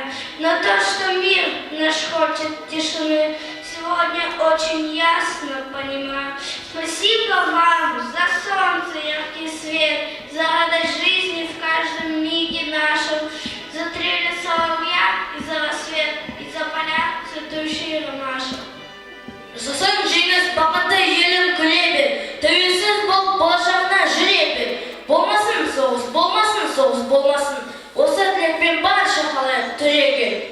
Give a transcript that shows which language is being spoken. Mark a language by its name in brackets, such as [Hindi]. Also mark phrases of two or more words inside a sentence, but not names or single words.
[Russian] Но то, что мир наш хочет тишины, сегодня очень ясно понимаю. Спасибо вам за солнце, яркий свет, за радость жизни в каждом миге нашем, за трели соловья и за рассвет, и за поля цветущие ромашек. [Kazakh] Жасасын жеңіс бақыты елім күлебе, тәуелсіз бол болашағына жүребе. Болмасын соғыс болмасын, осы тілекпен барша халайық түрегел.